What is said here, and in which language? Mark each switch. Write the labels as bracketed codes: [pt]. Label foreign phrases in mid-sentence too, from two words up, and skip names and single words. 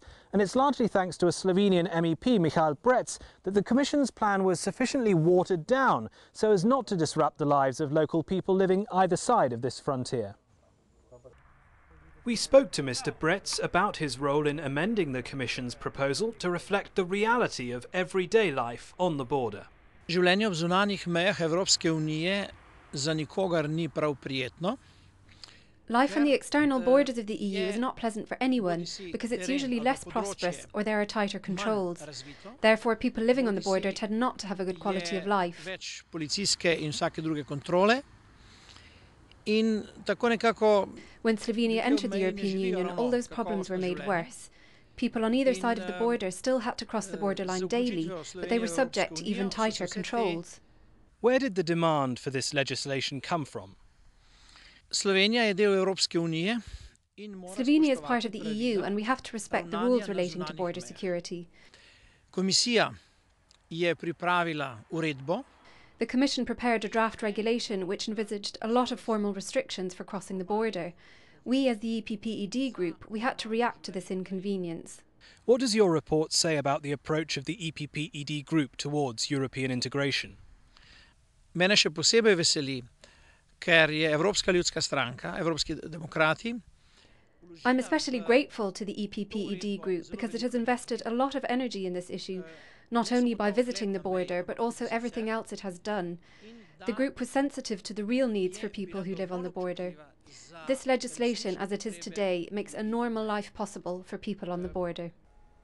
[en] And it's largely thanks to a Slovenian MEP, Michael Brec, that the Commission's plan was sufficiently watered down so as not to disrupt the lives of local people living either side of this frontier. We spoke to Mr. Brec about his role in amending the Commission's proposal to reflect the reality of everyday life on the border. [sl] Življenje ob zunanjih mejah Evropske unije za nikogar ni prav prijetno. [en] Life on the external borders of the EU is not pleasant for anyone because it's usually less prosperous or there are tighter controls. Therefore, people living on the border tend not to have a good quality of life. [sl] Več policijske in vsake druge kontrole. In tako nekako. [en] When Slovenia entered the European Union, all those problems were made worse. People on either side of the border still had to cross the borderline daily, but they were subject to even tighter controls. Where did the demand for this legislation come from? [sl] Slovenija je del Evropske unije. [en] Slovenia is part of the EU and we have to respect the rules relating to border security. [sl] Komisija je pripravila uredbo. [en] The Commission prepared a draft regulation which envisaged a lot of formal restrictions for crossing the border. We, as the EPP-ED Group, we had to react to this inconvenience. What does your report say about the approach of the EPP-ED Group towards European integration? [sl] Mene še posebej veseli, ker je Evropska ljudska stranka, Evropski demokrati. [en] I'm especially grateful to the EPP-ED Group because it has invested a lot of energy in this issue, not only by visiting the border, but also everything else it has done. The group was sensitive to the real needs for people who live on the border. This legislation, as it is today, makes a normal life possible for people on the border.